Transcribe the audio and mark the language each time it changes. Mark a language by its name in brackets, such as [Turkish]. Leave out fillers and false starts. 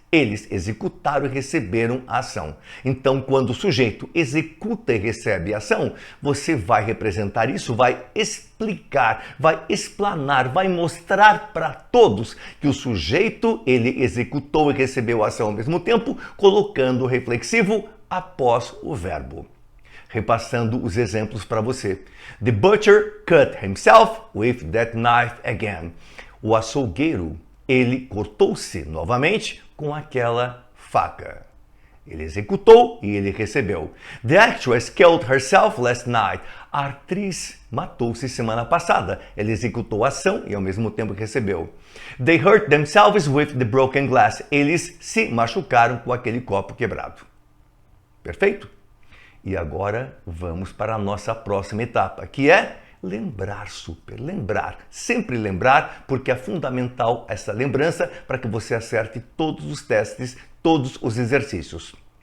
[Portuguese] Eles executaram e receberam a ação. Então, quando o sujeito executa e recebe a ação, você vai representar isso, vai explicar, vai explanar, vai mostrar para todos que o sujeito ele executou e recebeu a ação ao mesmo tempo, colocando o reflexivo após o verbo. Repassando os exemplos para você. [English] The butcher cut himself with that knife again. [Portuguese] O açougueiro, ele cortou-se novamente com aquela faca. Ele executou e ele recebeu. [English] The actress killed herself last night. [Portuguese] A atriz matou-se semana passada. Ela executou a ação e ao mesmo tempo recebeu. [English] They hurt themselves with the broken glass. [Portuguese] Eles se machucaram com aquele copo quebrado. Perfeito? E agora vamos para a nossa próxima etapa, que é lembrar super, lembrar, sempre lembrar, porque é fundamental essa lembrança para que você acerte todos os testes, todos os exercícios.